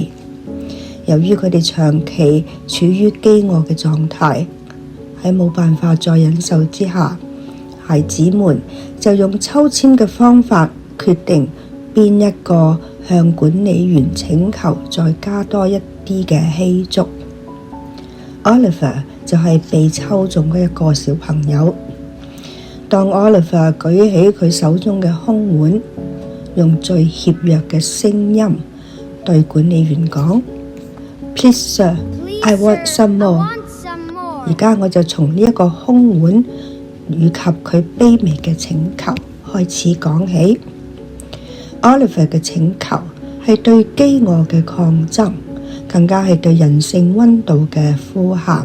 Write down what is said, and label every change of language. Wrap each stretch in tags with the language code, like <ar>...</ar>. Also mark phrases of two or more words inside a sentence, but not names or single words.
<yue>由於佢哋長期處於飢餓嘅狀態，喺冇辦法再忍受之下，孩子們就用抽籤嘅方法決定邊一個向管理員請求再加多一啲嘅稀粥。Oliver 就係被抽中嘅一個小朋友。當 Oliver 舉起佢手中嘅空碗，用最怯弱嘅聲音對管理員講 ：</yue> <en>Please, sir, I want some more。</en> <yue>而家我就從呢一個空碗以及佢卑微嘅請求開始講起。Oliver 嘅請求係對飢餓嘅抗爭，更加係對人性溫度嘅呼喊。</yue>